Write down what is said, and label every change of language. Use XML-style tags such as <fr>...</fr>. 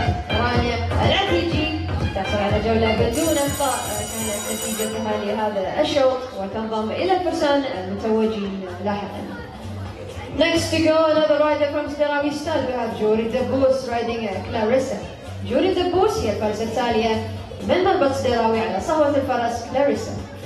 <ar>رانيا العتيجي تحصل على جولة بدون أخطاء. كانت نتيجتها لهذا الشوط وتنضم إلى الفرسان المتوجين لاحقا.</ar> <en>Next to go, another rider from Sderawi style. We have Juri Dabbous riding Clarissa.</en> <ar>Juri Dabbous هي الفارسة التالية من مربط سدراوي على صهوة الفرس كلاريسا.</ar>